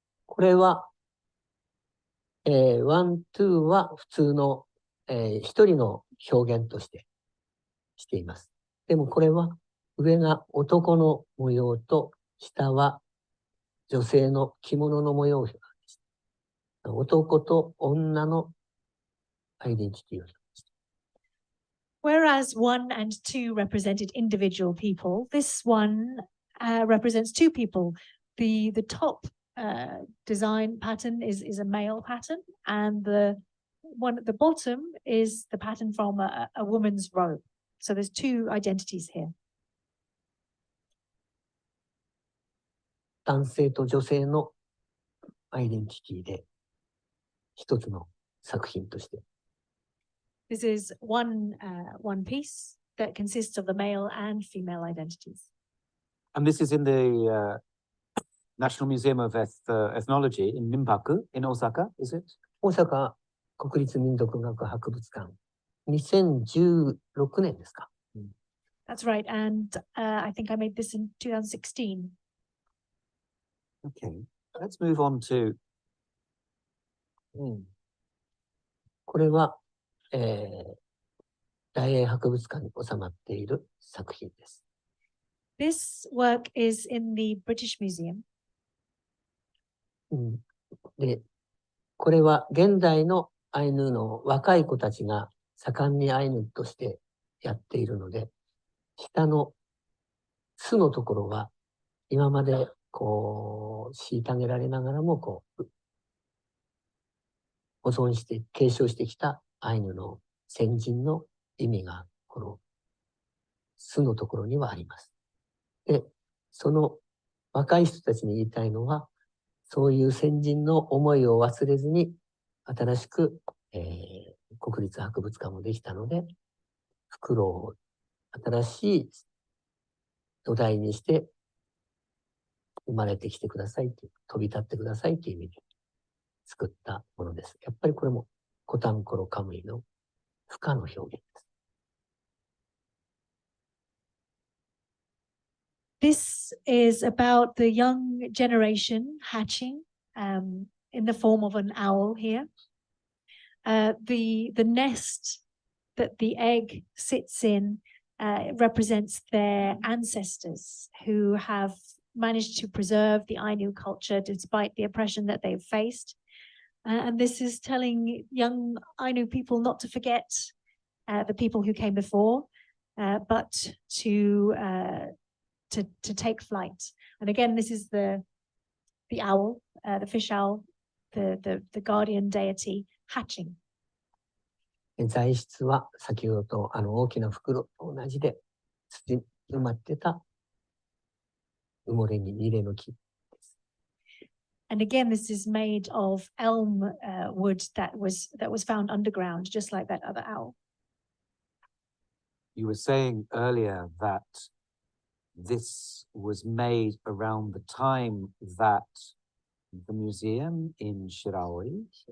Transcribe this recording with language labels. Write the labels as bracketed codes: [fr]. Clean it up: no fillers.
[ja] これは、ワン、ツーは普通の、一人の表現としています。でもこれは上が男の模様と下は女性の着物の模様を表現して、男と女のアイデンティティを表現して。 [en] Whereas 1 and 2 represented individual people, this one represents two people. The top design pattern is a male pattern, and the one at the bottom is the pattern from a woman's robe. So there's two identities here. [ja] 男性と女性のアイデンティティで一つの作品として。 [en] This is one piece that consists of the male and female identities. And this is in the National Museum of Ethnology in Ninpaku in Osaka, is it? [ja] 大阪国立民族学博物館、2016年ですか。 [en] That's right, and I think I made this in 2016. Okay, let's move on to. [ja] これは、大英博物館に収まっている作品です。 [en] This work is in the British Museum. [ja] で、これは現代のアイヌの若い子たちが盛んにアイヌとしてやっているので、下の巣のところは今までこう虐げられながらもこう保存して継承してきたアイヌの先人の意味がこの巣のところにはあります。で、その若い人たちに言いたいのは、そういう先人の思いを忘れずに、新しく、国立博物館もできたので、袋を新しい土台にして生まれてきてくださいという、飛び立ってくださいという意味で作ったものです。やっぱりこれもコタンコロカムイの不可の表現です。 [en] This is about the young generation hatching in the form of an owl here. The nest that the egg sits in represents their ancestors who have managed to preserve the Ainu culture despite the oppression that they've faced. And this is telling young Ainu people not to forget the people who came before, but to take flight. And again, this is the owl, the fish owl, the guardian deity hatching. [ja] 材質は先ほどと大きな袋と同じで土に埋まってた埋もれにニレの木です。 [en] And again, this is made of elm wood that was found underground, just like that other owl. You were saying earlier that this was made around the time that the museum in Shiraoi.